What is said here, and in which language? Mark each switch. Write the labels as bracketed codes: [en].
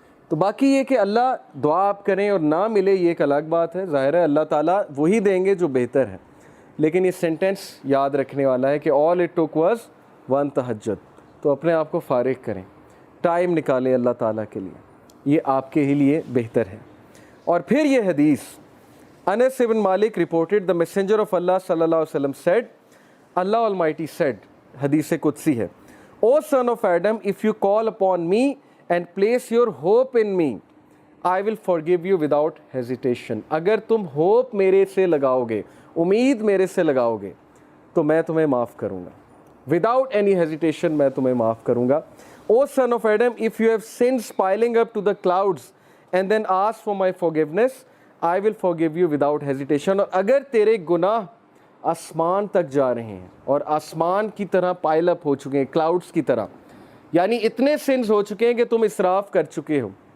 [ur] تو باقی یہ کہ اللہ دعا آپ کریں اور نہ ملے یہ ایک الگ بات ہے. ظاہر ہے اللہ تعالیٰ وہی دیں گے جو بہتر ہے. لیکن یہ سینٹینس یاد رکھنے والا ہے کہ [en] all it took was one [ur] تہجد. تو اپنے آپ کو فارغ کریں, ٹائم نکالیں اللہ تعالیٰ کے لیے, یہ آپ کے ہی لیے بہتر ہے. اور پھر یہ حدیث, [en] Anas bin Malik reported the messenger of Allah صلی اللہ علیہ وسلم said, Allah Almighty said, [ur] حدیث قدسی ہے, [en] O son of Adam, if you call upon me and place your hope in me, I will forgive you without hesitation. [ur] اگر تم ہوپ میرے سے لگاؤ گے, امید میرے سے لگاؤ گے, تو میں تمہیں معاف کروں گا. [en] Without any hesitation [ur] میں تمہیں معاف کروں گا. [en] O son of Adam, if you have sins piling up to the clouds and then ask for my forgiveness, I will forgive you without hesitation. [ur] اور اگر تیرے گناہ آسمان تک جا رہے ہیں اور آسمان کی طرح پائل اپ ہو چکے ہیں, کلاؤڈز کی طرح, یعنی اتنے سنز ہو چکے ہیں کہ تم اسراف کر چکے ہو,